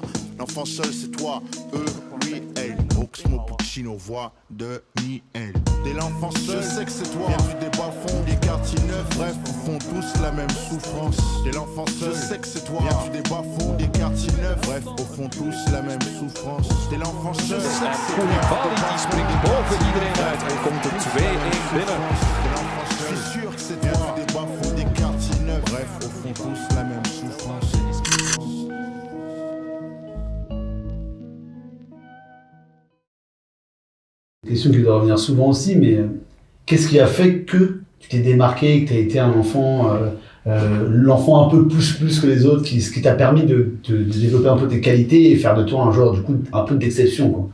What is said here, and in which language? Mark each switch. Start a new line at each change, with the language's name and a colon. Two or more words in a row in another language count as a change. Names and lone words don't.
French: L'enfant seul c'est toi, eux, lui, elle. Oxmo Puccino, voix de Miel. Dès l'enfant seul, je sais que c'est toi. Viens des bas-fonds, des quartiers neufs, bref, font tous la même souffrance. Dès l'enfant seul, je sais que c'est toi. Viens des bas-fonds, des quartiers neufs, bref, au fond tous la même souffrance. Dès l'enfant seul, je sais que c'est toi.
Dutch: Koulibaly die springt boven iedereen uit en komt er 2-1 binnen.
French: Je suis sûr que c'est toi. Des bas-fonds, des quartiers neufs, bref, au fond tous la même souffrance. Question qui doit revenir souvent aussi, mais qu'est-ce qui a fait que tu t'es démarqué, que tu as été un enfant, l'enfant un peu plus que les autres, ce qui t'a permis de développer un peu tes qualités et faire de toi un joueur du coup un peu d'exception, quoi.